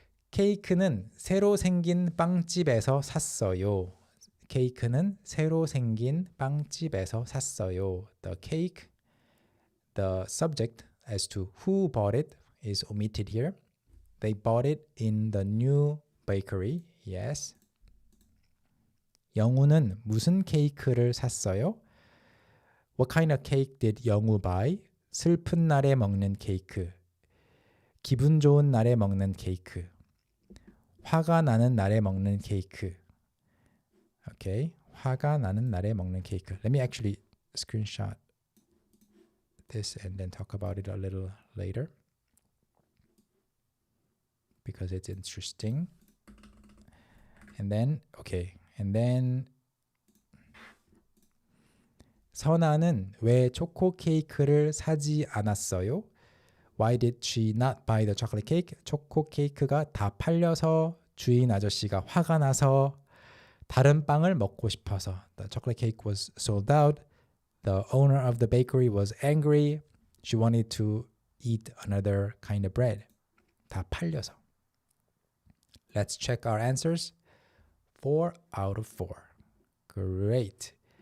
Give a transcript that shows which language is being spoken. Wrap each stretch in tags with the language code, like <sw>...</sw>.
<ko>케이크는 새로 생긴 빵집에서 샀어요. 케이크는 새로 생긴 빵집에서 샀어요.</ko> <en>The cake, the subject as to who bought it is omitted here. They bought it in the new bakery. Yes.</en> <ko>영우는 무슨 케이크를 샀어요?</ko> <en>What kind of cake did 영우 buy?</en> <ko>슬픈 날에 먹는 케이크. 기분 좋은 날에 먹는 케이크. 화가 나는 날에 먹는 케이크.</ko> <en>Okay.</en> <ko>화가 나는 날에 먹는 케이크.</ko> <en>Let me actually screenshot this and then talk about it a little later because it's interesting. And then, okay. And then</en> <ko>선아는 왜 초코 케이크를 사지 않았어요?</ko> <en>Why did she not buy the chocolate cake?</en> <ko>초코 케이크가 다 팔려서 주인 아저씨가 화가 나서 다른 빵을 먹고 싶어서.</ko> <en>The chocolate cake was sold out. The owner of the bakery was angry. She wanted to eat another kind of bread.</en> <ko>다 팔려서.</ko> <en>Let's check our answers. 4 out of 4. Great.</en>